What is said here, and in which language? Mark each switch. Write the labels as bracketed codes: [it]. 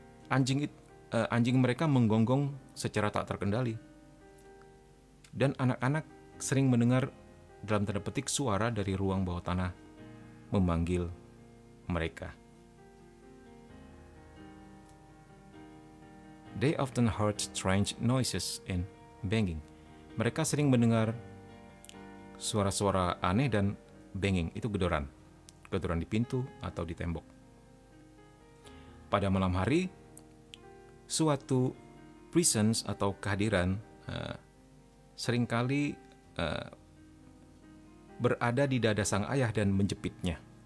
[id] Anjing mereka menggonggong secara tak terkendali. Dan anak-anak sering mendengar dalam tanda petik suara dari ruang bawah tanah memanggil mereka. [en] They often heard strange noises and banging. [id] Mereka sering mendengar suara-suara aneh dan banging, itu gedoran di pintu atau di tembok. Pada malam hari, suatu presence atau kehadiran seringkali berada di dada sang ayah dan menjepitnya.